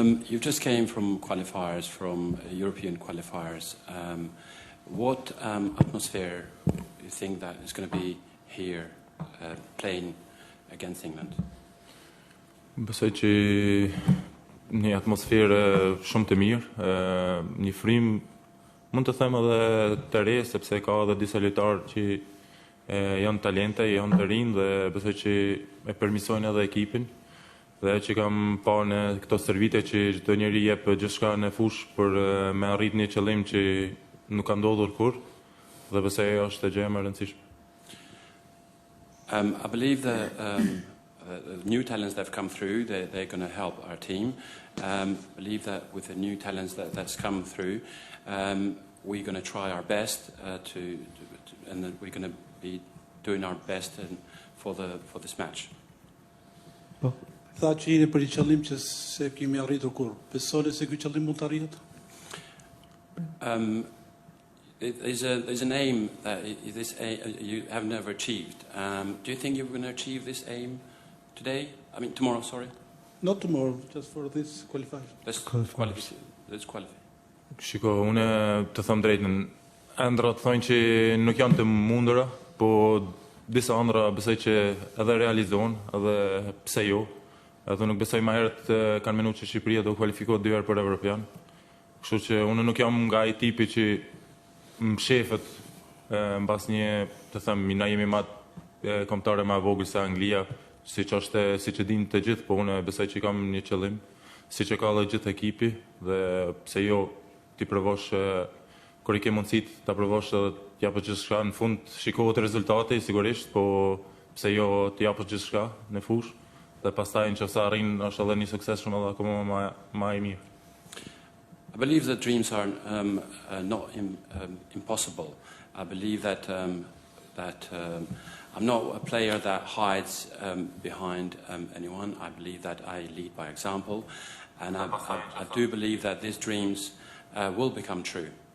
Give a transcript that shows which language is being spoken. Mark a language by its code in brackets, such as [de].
[en] You just came from qualifiers, from European qualifiers. What atmosphere do you think that is going to be here playing against England? [sq] Besoj që një atmosferë shumë të mirë, një frym mund të them edhe të re, sepse ka edhe disa lojtarë që janë talente, janë të rinj dhe besoj që e përmirësojnë edhe ekipin. Dhe që kam pa në këto servite që çdo njeri jep gjithçka në fushë për me arrit një qëllim që nuk ka ndodhur kurrë dhe besoj është gjë e rëndësishme. [en] I believe that the new talents that have come through, they're going to help our team. I believe that with the new talents that's come through, we're going to try our best and that we're going to be doing our best for this match. [sq] Tha që jeni për një qëllim që se kemi arritur kurrë. Besoni se ky qëllim mund të arrihet? [en] There's an aim that you have never achieved. Do you think you're going to achieve this aim today? I mean, tomorrow, sorry? Not tomorrow, just for this qualifier. Let's qualify. [sq] Shiko, unë të them drejtën, ëndra të thonë që nuk janë të mundura, po disa ëndra besoj që edhe realizohen, edhe pse jo. Edhe nuk besoj më herët kanë menuar që Shqipëria do kualifikohet 2 herë për Evropian. Kështu që unë nuk jam nga ai tipi që më shefet mbas një, të them, na jemi më kombëtare më vogël se Anglia, siç e dinë të gjithë, po unë besoj që kam një qëllim, siç e ka edhe gjithë ekipi dhe pse jo ti provosh kur i ke mundësitë ta provosh edhe të japësh gjithçka në fund, shikohet rezultati sigurisht, po pse jo të japësh gjithçka në fushë dhe pastaj nëse arrin është edhe një sukses shumë edhe akoma më i mirë. [en] I believe that dreams are not impossible. I believe that I'm not a player that hides behind anyone. I believe that I lead by example, and I do believe that these dreams will become true.